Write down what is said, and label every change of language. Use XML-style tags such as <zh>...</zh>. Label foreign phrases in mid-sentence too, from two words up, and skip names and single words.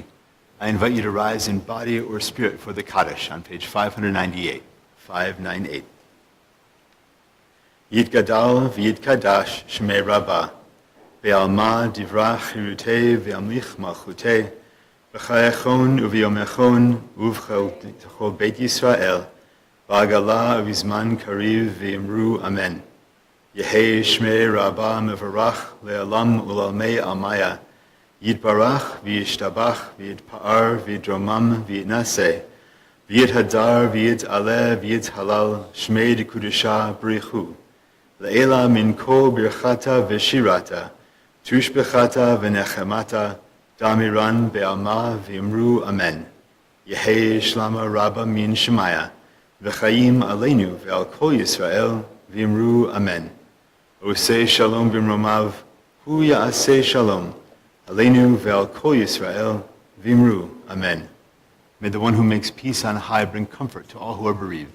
<en>I invite you to rise in body or spirit for the Kaddish on page 598. 598.</en> <arc>יתגדל ויתקדש שמיה רבא, בעלמא די ברא כרעותיה וימליך מלכותיה, בחייכון וביומיכון ובכל בית ישראל, בעגלא ובזמן קריב ואמרו אמן. יהא שמיה רבא מברך לעלם ולעלמי עלמיא, יתברך וישתבח ויתפאר ויתרומם ויתנשא, ויתהדר ויתעלה ויתהלל שמיה דקודשא בריך הוא, לעלא מן כל ברכתא ושירתא, תשבחתא ונחמתא, דאמירן בעלמא ואמרו אמן. יהא שלמא רבא מן שמיא,</arc> <he>וחיים עלינו ועל כל ישראל</he> <arc>ואמרו אמן.</arc> <he>עושה שלום במרומיו, הוא יעשה שלום. עלינו ועל כל ישראל, ואמרו, amen.</he> <en>May the one who makes peace on high bring comfort to all who are bereaved.</en>